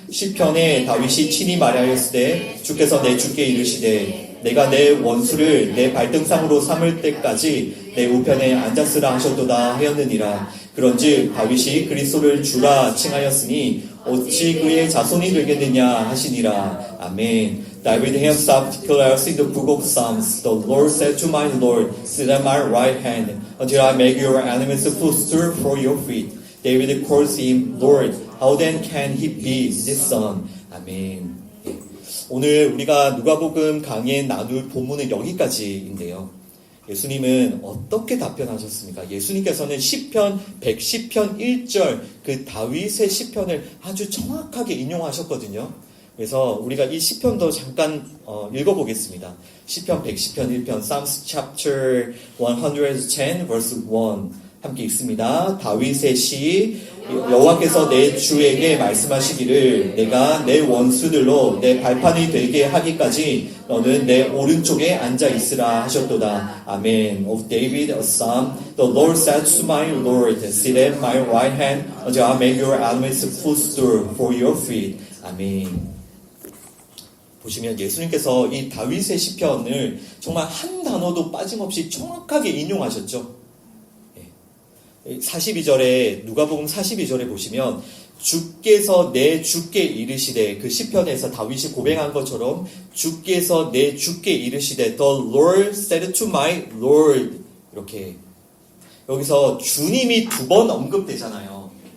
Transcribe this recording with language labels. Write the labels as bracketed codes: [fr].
[ko] 시편에 다윗이 친히 말하였으되 주께서 내 주께 이르시되 내가 내 원수를 내 발등상으로 삼을 때까지 내 우편에 앉았으라 하셨도다 하였느니라. 그런즉 다윗이 그리스도를 주라 칭하였으니 어찌 그의 자손이 되겠느냐 하시니라. 아멘. [en] David himself declares in the book of Psalms, the Lord said to my Lord, sit at my right hand until I make your enemies a footstool for your feet. David calls him Lord. How then can he be his son? [ko] 아멘. 오늘 우리가 누가복음 강의에 나눌 본문은 여기까지인데요. 예수님은 어떻게 답변하셨습니까? 예수님께서는 시편 110편 1절 그 다윗의 시편을 아주 정확하게 인용하셨거든요. 그래서 우리가 이 시편도 잠깐 읽어보겠습니다. 시편 110편 1편 [en] Psalms chapter 110 verse 1 [ko] 함께 읽습니다. 다윗의 시 여호와께서 내 주에게 말씀하시기를 내가 내 원수들로 내 발판이 되게 하기까지 너는 내 오른쪽에 앉아 있으라 하셨도다. 아멘. [en] Of David a psalm, the Lord said to my Lord, sit at my right hand until I make your enemies a footstool for your feet. [ko] 아멘. 보시면 예수님께서 이 다윗의 시편을 정말 한 단어도 빠짐없이 정확하게 인용하셨죠. 42절에 누가복음 42절에 보시면 주께서 내 주께 이르시되 그 시편에서 다윗이 고백한 것처럼 주께서 내 주께 이르시되 [en] The Lord said to my Lord [ko] 이렇게 여기서 주님이 두 번 언급되잖아요.